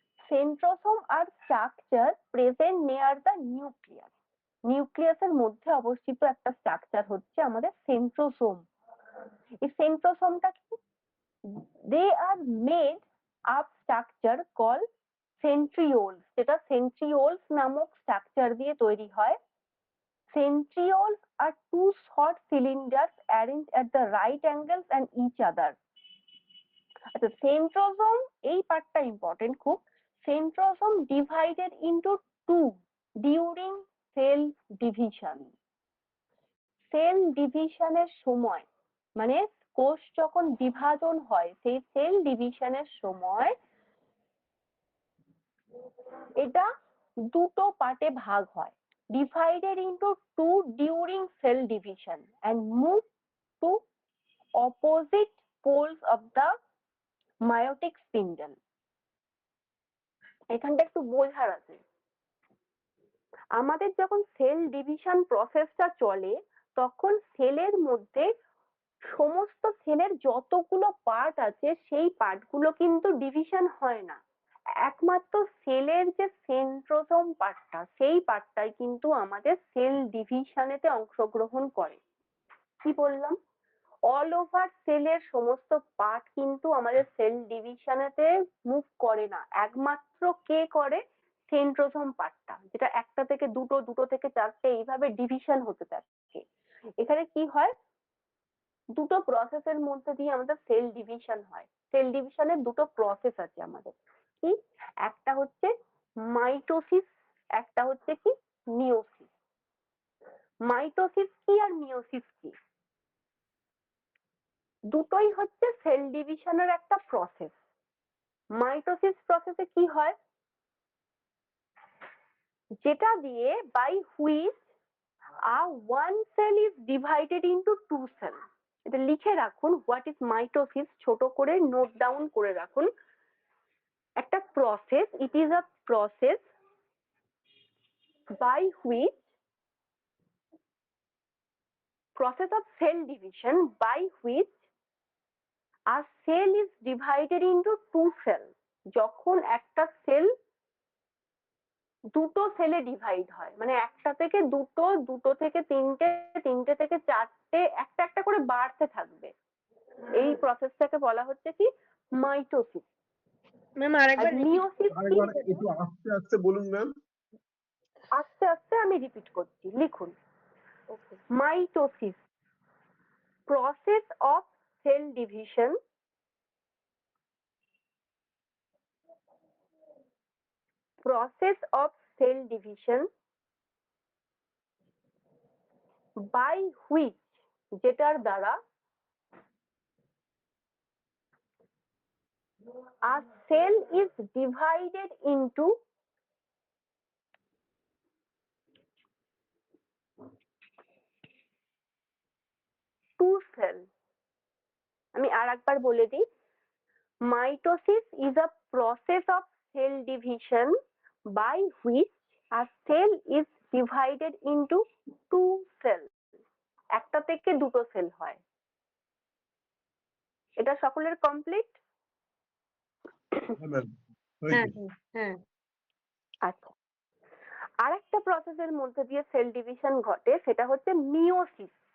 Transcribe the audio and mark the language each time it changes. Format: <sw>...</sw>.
<en>Centrosome are structure present near the nucleus.</en> <bn>নিউক্লিয়াসের মধ্যে অবস্থিত একটা স্ট্রাকচার হচ্ছে আমাদের সেন্ট্রোসোম। এই সেন্ট্রোসোমটা কি?</bn> <en>they are made up structure call centrioles,</en> <bn>যেটা সেন্ট্রিওলস নামক স্ট্রাকচার দিয়ে তৈরি হয়।</bn> <en>Centrioles are two short cylinders arranged at the right angles and each other.</en> <bn>আচ্ছা, সেন্ট্রোসোম এই পার্টটা ইম্পর্টেন্ট খুব।</bn> <en>Centrosome divided into two during cell division.</en> <bn>Sell ডিভিশনের সময়, মানে কোষ যখন বিভাজন হয়, সেই সেল ডিভিশনের সময় এটা দুটো পার্টে ভাগ হয়।</bn> <en>Divided into two during cell division and move to opposite poles of the meiotic spindle.</en> <bn>এখানটা একটু বোঝার আছে। আমাদের যখন সেল ডিভিশন প্রসেসটা চলে তখন সেলের মধ্যে সমস্ত সেলের যতগুলো পার্ট আছে সেই পার্টগুলো কিন্তু ডিভিশন হয় না। একমাত্র সেলের যে সেন্ট্রোসোম পার্টটা, সেই পার্টটাই কিন্তু আমাদের সেল ডিভিশনেতে অংশগ্রহণ করে। কি বললাম? অল ওভার সেলের সমস্ত পার্ট কিন্তু আমাদের সেল ডিভিশনেতে মুভ করে না, একমাত্র কে করে? সেন্ট্রোসোম পার্টটা, যেটা একটা থেকে দুটো, দুটো থেকে চারটে, এইভাবে ডিভিশন হতে থাকে। এখানে কি হয়? দুটো প্রসেসের মধ্যে দিয়ে আমাদের সেল ডিভিশন হয়। সেল ডিভিশনের দুটো প্রসেস আছে আমাদের। কি? একটা হচ্ছে মাইটোসিস, একটা হচ্ছে কি মিওসিস। মাইটোসিস কি আর মিওসিস কি? দুটোই হচ্ছে সেল ডিভিশনের একটা প্রসেস। মাইটোসিস প্রসেসে কি হয়? যেটা দিয়ে</bn> <en>By which one cell is divided into two cells.</en> <bn>এটা লিখে রাখুন,</bn> <en>what is mitosis,</en> <bn>ছোট করে নোট ডাউন করে রাখুন। একটা process,</bn> <en>It is a process by which process of cell division by which a cell is divided into two cells.</en> <bn>যখন একটা সেল দুটো সেলে ডিভাইড হয়, মানে একটা থেকে দুটো, দুটো থেকে তিনটে, তিনটে থেকে চারটে, একটা একটা করে বাড়তে থাকবে, এই প্রসেসটাকে বলা হচ্ছে কি মাইটোসিস। ম্যাম আরেকবার মিওসিস কি? আরেকবার একটু আস্তে আস্তে বলুন ম্যাম। আস্তে আস্তে আমি রিপিট করছি, লিখুন।</bn> <en>mitosis, process of cell division, process of cell division by which,</en> <bn>যেটার দ্বারা</bn> <en>a cell is divided into two cells.</en> <bn>আমি আরেকবার বলে দিই,</bn> <en>Mitosis is a process of cell division by which a cell is divided into two cells.</en> <bn>একটা থেকে দুটো sell হয়। এটা সকলের কমপ্লিট? হ্যাঁ ম্যাম হ্যাঁ হয়েছে। হ্যাঁ আচ্ছা, আরেকটা প্রসেসের মধ্যে দিয়ে সেল ডিভিশন ঘটে, সেটা হচ্ছে মিওসিস।</bn>